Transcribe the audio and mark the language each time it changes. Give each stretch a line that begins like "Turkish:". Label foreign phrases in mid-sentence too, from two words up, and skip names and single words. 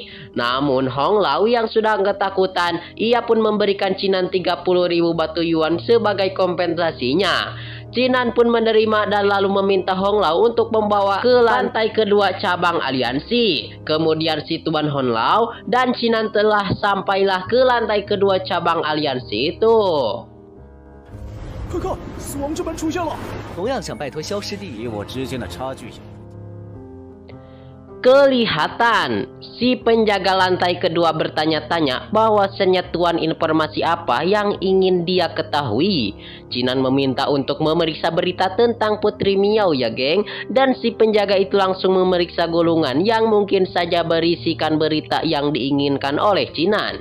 Indonesian: Namun Hong Lau yang sudah ketakutan, ia pun memberikan Chinan 30.000 batu yuan sebagai kompensasinya. Chinan pun menerima dan lalu meminta Hong Lau untuk membawa ke lantai kedua cabang aliansi. Kemudian si Tuan Hong Lau dan Chinan telah sampailah ke lantai kedua cabang aliansi itu.
Chinese: 快看，死亡之门出现了！同样想拜托萧师弟，你我之间的差距。
Indonesian: Kelihatan si penjaga lantai kedua bertanya-tanya bahwasannya tuan informasi apa yang ingin dia ketahui. Chinan meminta untuk memeriksa berita tentang Putri Miao ya geng. Dan si penjaga itu langsung memeriksa gulungan yang mungkin saja berisikan berita yang diinginkan oleh Chinan.